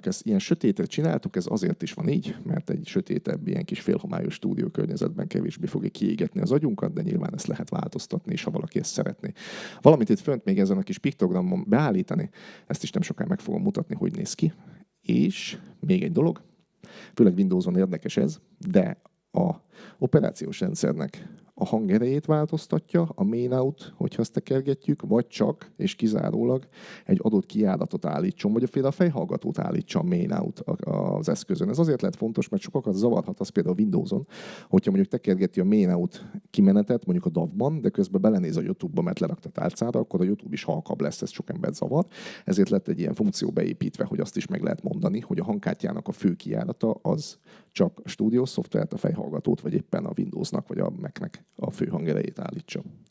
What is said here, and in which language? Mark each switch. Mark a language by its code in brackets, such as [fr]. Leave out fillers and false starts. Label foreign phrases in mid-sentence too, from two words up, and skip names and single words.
[hu] Ezt ilyen sötétre csináltuk, ez azért is van így, mert egy sötétebb, ilyen kis félhomályos stúdió környezetben kevésbé fogja kiégetni az agyunkat, de nyilván ezt lehet változtatni, és ha valaki ezt szeretné. Valamit itt fönt még ezen a kis piktogramon beállítani, ezt is nem sokáig meg fogom mutatni, hogy néz ki. És még egy dolog, főleg Windowson érdekes ez, de a operációs rendszernek a hangerejét változtatja, a [en] main out, [hu] hogyha ezt tekergetjük, vagy csak és kizárólag egy adott kijáratot állítson, vagy a fejhallgatót állítsa a [en] main out [hu] az eszközön. Ez azért lehet fontos, mert sokakat zavarhat az például a Windowson, hogyha mondjuk tekergeti a [en] main out [hu] kimenetet, mondjuk a DAV-ban, de közben belenéz a YouTube-ba, mert lerakta tálcára, akkor a YouTube is halkabb lesz, ez sok embert zavar. Ezért lett egy ilyen funkció beépítve, hogy azt is meg lehet mondani, hogy a hangkártyának a fő kijárata az csak a Studio szoftvert, a fejhallgatót, vagy éppen a Windowsnak, vagy a Macnek a fő hangerejét állítsa.